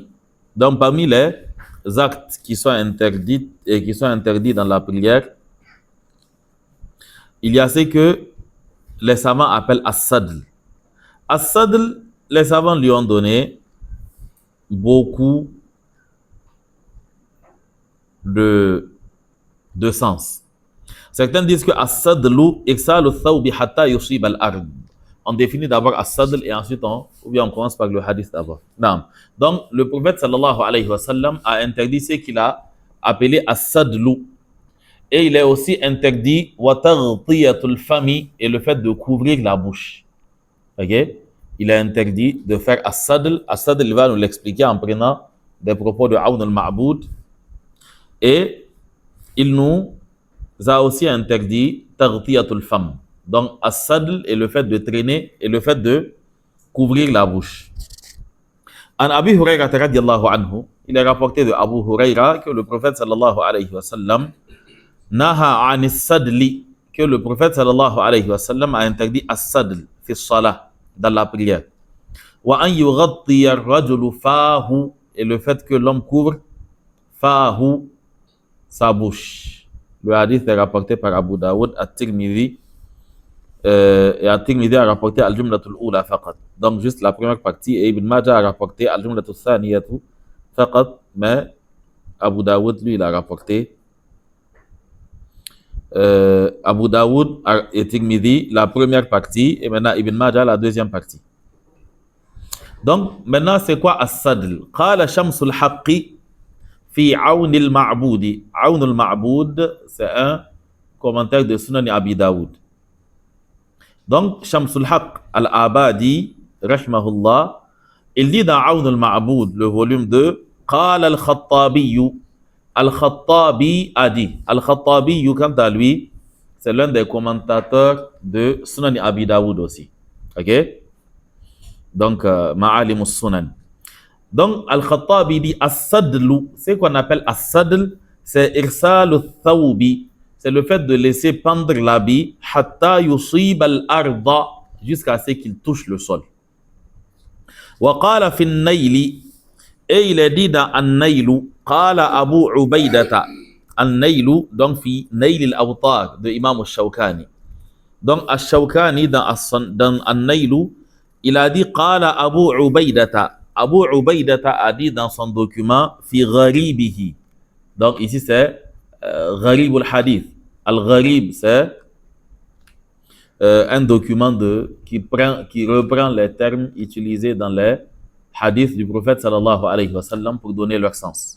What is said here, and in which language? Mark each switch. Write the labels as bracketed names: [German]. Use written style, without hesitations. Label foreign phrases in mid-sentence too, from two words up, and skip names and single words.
[French] Donc, parmi les actes qui sont interdits et qui sont interdits dans la prière, il y a ce que les savants appellent as-sadl. As-sadl, les savants lui ont donné beaucoup de sens. Certains disent que [Arabic] السدل إسبال الثوب حتى يصيب الأرض. [French] On définit d'abord as-sadl et ensuite on commence par le hadith d'abord. Donc, le prophète [Arabic] صلى الله عليه وسلم [French] a interdit ce qu'il a appelé as-sadlu. Et il est aussi interdit [Arabic] وتغطية الفم [French] et le fait de couvrir la bouche. Ok? Il est interdit de faire as-sadl. As-sadl, il va nous l'expliquer en prenant des propos de Aoun al-Ma'boud. Et il nous a aussi interdit [Arabic] تغطية الفم. [French] Donc, as-sadl est le fait de traîner et le fait de couvrir la bouche. [Arabic] عن أبي هريرة رضي الله عنه, [French] il est rapporté de Abu Huraira que le prophète [Arabic] صلى الله عليه وسلم نهى عن السدل, [French] que le prophète [Arabic] صلى الله عليه وسلم [French] a interdit as-sadl [Arabic] في الصلاة, [French] dans la prière. [Arabic] وأن يغطي الرجل فاه, [French] et le fait que l'homme couvre fahu, sa bouche. Le hadith est rapporté par Abu Daoud, At-Tirmidhi, et At-Tirmidhi a rapporté [Arabic] الجملة الأولى فقط. [French] Donc juste la première partie, et Ibn Majah a rapporté [Arabic] الجملة الثانية فقط, [French] mais Abu Daoud, lui, il a rapporté Abu Daoud et Tirmidhi la première partie, et maintenant Ibn Majah la deuxième partie. Donc maintenant c'est quoi as-sadl? [Arabic] قال شمس الحق في عون المعبود. [French] Aoun al-Ma'boud, c'est un commentaire de Sunan Abi Daoud. Donc Shamsul Haqq al-Abadi, rahimahullah, il dit dans Aoun al-Ma'boud, le volume 2, [Arabic] قال الخطابي. [French] Al-Khattabi a dit. Al-Khattabi, quant à lui, c'est l'un des commentateurs de Sunan Abi Daoud aussi. Ok? Donc, Ma'alim al-Sunan. Donc, Al-Khattabi dit as-sadlu. C'est qu'on appelle as-sadl, c'est [Arabic] إرسال الثوب. [French] C'est le fait de laisser pendre l'habit [Arabic] حتى يصيب الأرض, [French] jusqu'à ce qu'il touche le sol. [Arabic] وقال في النيل, [French] et il est dit dans an-naylu, [Arabic] قال أبو عبيدة. [French] An-naylu, donc fi Nayl al-Awtar de Imam al-Shawkani. Donc al-Shawkani dans an-naylu, il a dit [Arabic] قال أبو عبيدة. [French] Abu Ubaidata a dit dans son document [Arabic] في غريبه. [French] Donc ici c'est Gharib al-Hadith. Al-Gharib, c'est un document qui reprend les termes utilisés dans les hadiths du prophète [Arabic] صلى الله عليه وسلم [French] pour donner leur sens.